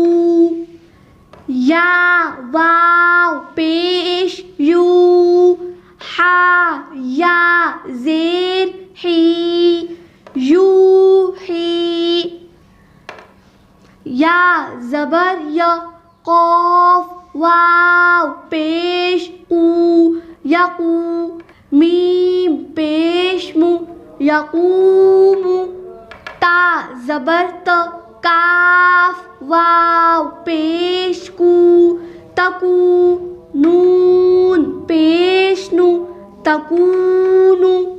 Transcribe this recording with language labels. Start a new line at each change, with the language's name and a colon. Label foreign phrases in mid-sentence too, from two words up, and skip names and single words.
Urdu: یا واو پیش یو، ہا یا زیر ہی، یوحی. یا زبر یا، قاف واو پیش قو، یقو. میم پیش مو، یقوم. تا زبر تا، کاف واو پیش کو، تکو. نون پیش نو، تکونو.